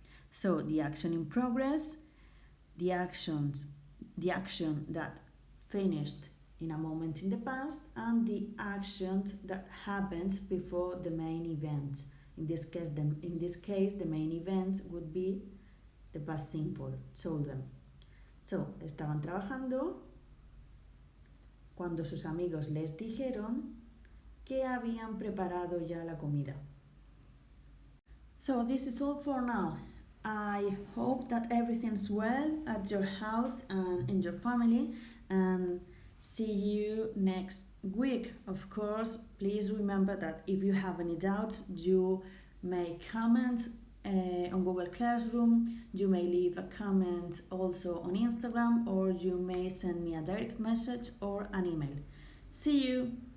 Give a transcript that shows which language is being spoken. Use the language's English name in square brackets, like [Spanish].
[English] So the action in progress, the action that finished in a moment in the past, and the action that happened before the main event. In this case, the main event would be the past simple, told them. [Spanish] So, estaban trabajando cuando sus amigos les dijeron que habían preparado ya la comida. [English] So this is all for now. I hope that everything's well at your house and in your family, and see you next week. Of course, please remember that if you have any doubts, you may comment on Google Classroom, you may leave a comment also on Instagram, or you may send me a direct message or an email. See you!